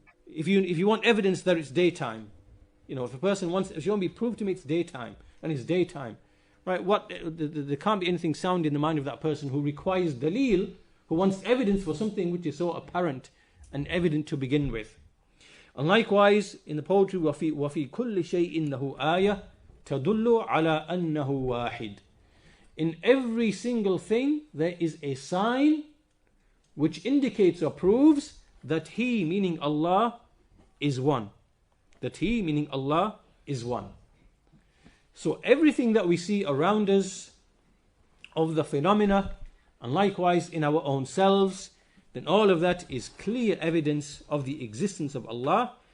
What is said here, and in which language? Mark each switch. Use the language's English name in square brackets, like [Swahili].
[English] If you want evidence that it's daytime, if a person wants, if you want to be proved to me it's daytime, and it's daytime, right? There can't be anything sound in the mind of that person who requires dalil, who wants evidence for something which is so apparent and evident to begin with. And likewise, in the poetry, [Arabic] وَفِي كُلِّ شَيْءٍ لَهُ آيَةٌ تَدُلُّ عَلَىٰ أَنَّهُ وَاحِدٌ. [English] In every single thing, there is a sign which indicates or proves that He, meaning Allah, is one. That He, meaning Allah, is one. So everything that we see around us of the phenomena, and likewise in our own selves, then all of that is clear evidence of the existence of Allah.